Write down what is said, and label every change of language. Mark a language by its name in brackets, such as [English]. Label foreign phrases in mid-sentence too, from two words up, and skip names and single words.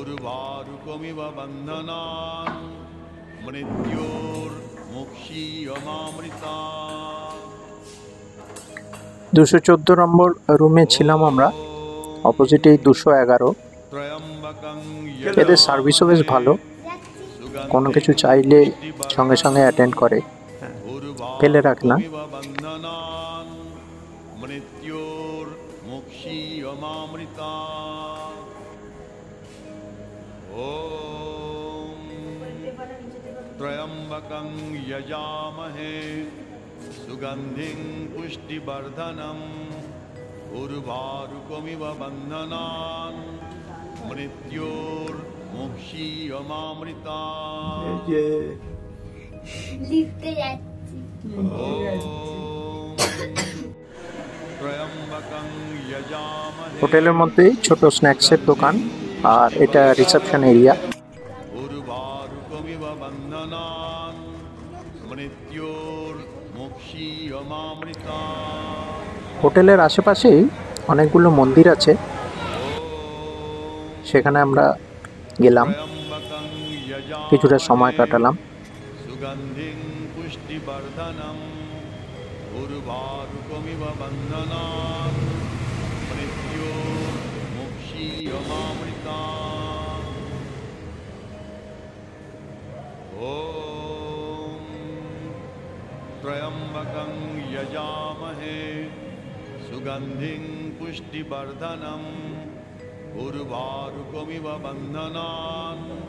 [Bangla] 214 নম্বর রুমে ছিলাম আমরা, অপোজিটে 211। এদের সার্ভিসও বেশ ভালো, কোনো কিছু চাইলে সঙ্গে সঙ্গে অ্যাটেন্ড করে, ফেলে রাখে না। [Sanskrit] त्र्यम्बकं यजामहे सुगन्धिं पुष्टिवर्धनम् उर्वारुकमिव बन्धनान् मृत्योर्मुक्षीयमामृतात्। [Bangla] লিফটে যাচ্ছি। [Sanskrit] त्र्यम्बकं यजामहे [Bangla] হোটেলের মধ্যে ছোট স্ন্যাক্সের দোকান, আর এটা রিসেপশন এরিয়া। [Sanskrit] उर्वारुकमिव बन्धनान् मृत्योर्मुक्षीयमामृतात् [Bangla] হোটেলের আশেপাশেই অনেকগুলো মন্দির আছে, সেখানে আমরা গেলাম, [Sanskrit] त्र्यम्बकं [Bangla] কিছুটা সময় [Sanskrit] यजामहे [Bangla] কাটালাম। [Sanskrit] सुगन्धिं पुष्टिवर्धनम् उर्वारुकमिव बन्धनान् मृत्योर्मुक्षीयमामृतात् ॐ त्र्यम्बकं यजामहे सुगन्धिं पुष्टिवर्धनम् उर्वारुकमिव बन्धनान्